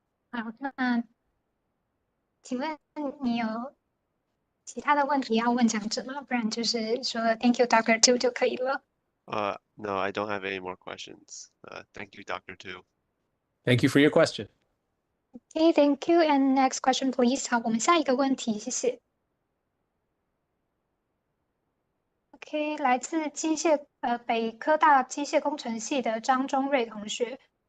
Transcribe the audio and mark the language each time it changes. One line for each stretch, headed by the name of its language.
Chinese: 好，那请问你有其他的问题要问讲者吗？不然就是说
English: Thank you, Dr.
Chinese: Tu 就可以了。
English: No, I don't have any more questions. Thank you, Dr. Tu. Thank you for your question. Okay, thank you. And next question, please.
Chinese: 好，我们下一个问题，谢谢。 OK， 来自北科大机械工程系的张忠瑞同学。